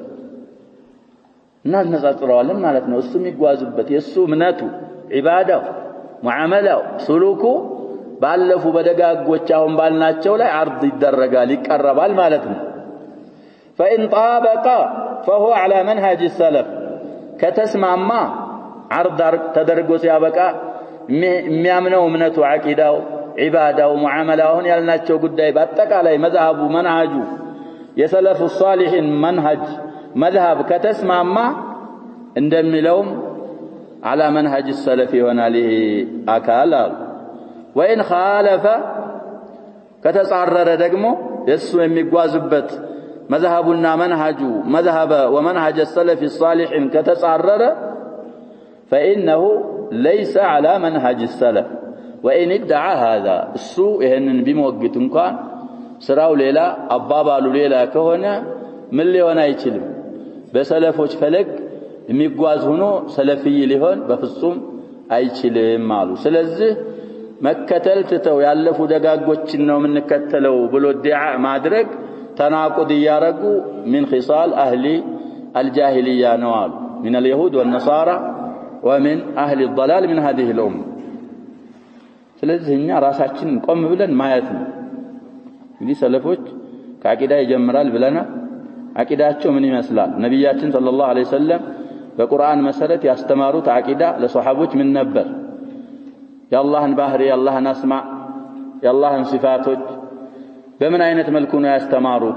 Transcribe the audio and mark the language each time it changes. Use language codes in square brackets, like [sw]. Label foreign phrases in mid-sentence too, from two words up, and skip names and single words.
[am] እናነጻጽረዋለን ማለት ነው። እሱ የሚጓዙበት የሱ እምነቱ ዒባዳው ሙዓመላው ሱሉኩ ባለፉ በደጋጎች አሁን ባልናቸው ላይ አርድ ይደረጋል ይቀርባል ማለት ነው። [ar] فإن طابق فهو على منهج السلف [am] ከተስማማ አርድ ተደርጎ ሲያበቃ የሚያምነው እምነቱ ዓቂዳው ዒባዳው ሙዓመላውን ያልናቸው ጉዳይ በአጠቃላይ መዝሐቡ መንሃጁ የሰለፉ ሷሊሒን መንሃጅ መዝሐብ ከተስማማ እንደሚለውም [ar] على منهج السلف [am] ይሆናል ይሄ አካል አሉ። [ar] وإن خالف [am] ከተጻረረ ደግሞ የሱ የሚጓዝበት መዝሐቡና መንሃጁ [ar] መዝሐበ ومنهج السلف الصالح ከተጻረረ فإنه ليس على منهج السلف وإن ادعى هذا እሱ [am] ይሄንን ቢሞግት እንኳን ስራው ሌላ አባባሉ ሌላ ከሆነ ምን ሊሆን አይችልም። በሰለፎች ፈለግ የሚጓዝ ሆኖ ሰለፊይ ሊሆን በፍጹም አይችልም አሉ። ስለዚህ መከተል ትተው ያለፉ ደጋጎችን ነው የምንከተለው ብሎ ዲዓ ማድረግ ተናቁድ ያረጉ [ar] من خصال أهل الجاهلية [am] ነው አሉ [ar] من اليهود والنصارى ومن أهل الضلال من هذه الأمة። [am] ስለዚህ እኛ ራሳችንን ቆም ብለን ማየት ነው። እንግዲህ ሰለፎች ከአቂዳ ይጀምራል ብለናል። አቂዳቸው ምን ይመስላል? ነብያችን [ar] صلى الله عليه وسلم [am] በቁርአን መሰረት ያስተማሩት አቂዳ ለሷሐቦች ምን ነበር? የአላህን ባህሪ የአላህን አስማ የአላህን ሲፋቶች በምን አይነት መልኩ ነው ያስተማሩት?